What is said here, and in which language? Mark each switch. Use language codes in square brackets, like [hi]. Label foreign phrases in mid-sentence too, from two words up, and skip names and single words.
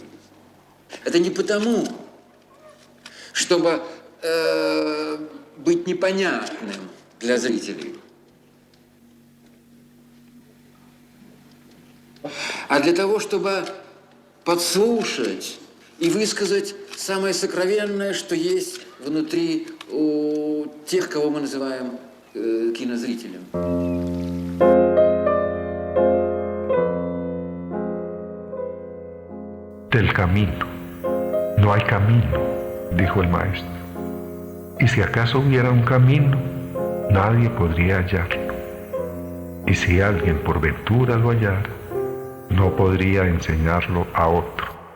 [ru] Это не потому, чтобы быть непонятным для зрителей, а для того, чтобы подслушать и высказать самое сокровенное, что есть внутри у тех, кого мы называем кинозрителем. [es] Del camino. No hay camino, dijo el maestro. Y si acaso hubiera un camino, nadie podría hallarlo. Y si alguien por ventura lo hallara, no podría enseñarlo a otro.